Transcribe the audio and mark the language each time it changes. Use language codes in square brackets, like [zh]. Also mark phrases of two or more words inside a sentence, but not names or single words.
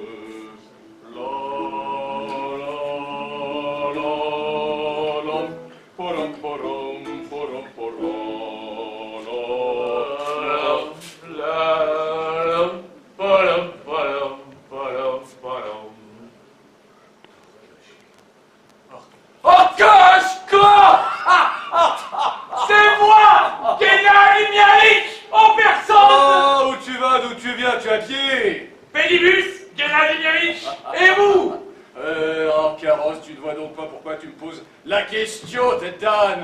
[fr] La la la la, porom porom porom porom, la la porom porom porom porom. Okashko! C'est moi, Gennady Mialitch, en personne! Oh, où tu vas, d'où tu viens, tu es à pied? Pédibus, Gennady Mialitch, et vous? En carrosse, tu ne vois donc pas pourquoi tu me poses la question, tête d'âne.